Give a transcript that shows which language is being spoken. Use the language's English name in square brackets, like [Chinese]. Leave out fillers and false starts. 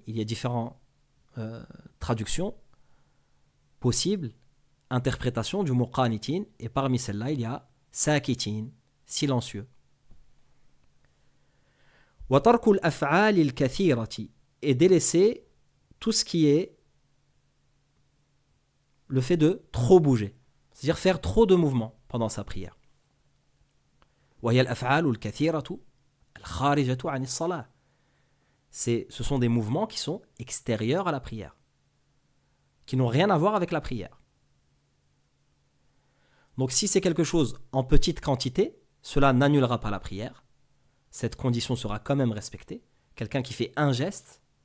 [French] Il y a différentes traductions possibles, interprétations du mot qanitin, et parmi celles-là, il y a sakitin, silencieux. [Arabic] Wa tarkul af'alil kathirati, [French] et délaisser tout ce qui est le fait de trop bouger, c'est-à-dire faire trop de mouvements pendant sa prière. [Arabic] وهي الأفعال الكثيرة الخارجة عن الصلاة. [French] Ce sont des mouvements qui sont extérieurs à la prière, qui n'ont rien à voir avec la prière. Donc si c'est quelque chose en petite quantité, cela n'annulera pas la prière. Cette condition sera quand même respectée. Quelqu'un qui fait un geste.